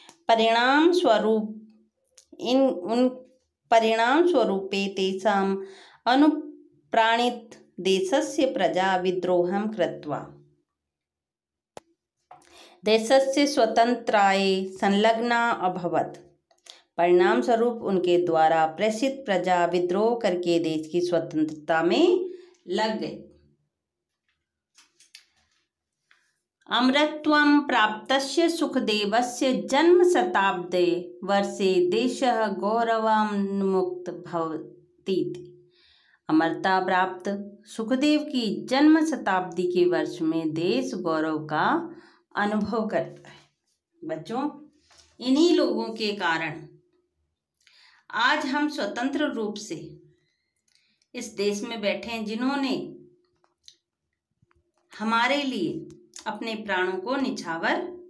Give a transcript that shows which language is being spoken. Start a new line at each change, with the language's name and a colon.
Sanskrit: परिणाम स्वरूपे तेषाम् अनुप्राणित देशस्य प्रजा विद्रोहं कृत्वा देशस्य स्वतंत्राय संलग्ना अभवत्।
Hindi: परिणाम स्वरूप उनके द्वारा प्रेषित प्रजा विद्रोह करके देश की स्वतंत्रता में लग गई।
Sanskrit: अमरत्वं प्राप्तस्य सुखदेवस्य जन्म शताब्दे वर्षे देशः गौरवान्मुक्त भवतीति।
Hindi: अमरता प्राप्त सुखदेव की जन्म शताब्दी के वर्ष में देश गौरव का अनुभव करता है। बच्चों, इन्हीं लोगों के कारण आज हम स्वतंत्र रूप से इस देश में बैठे हैं, जिन्होंने हमारे लिए अपने प्राणों को निछावर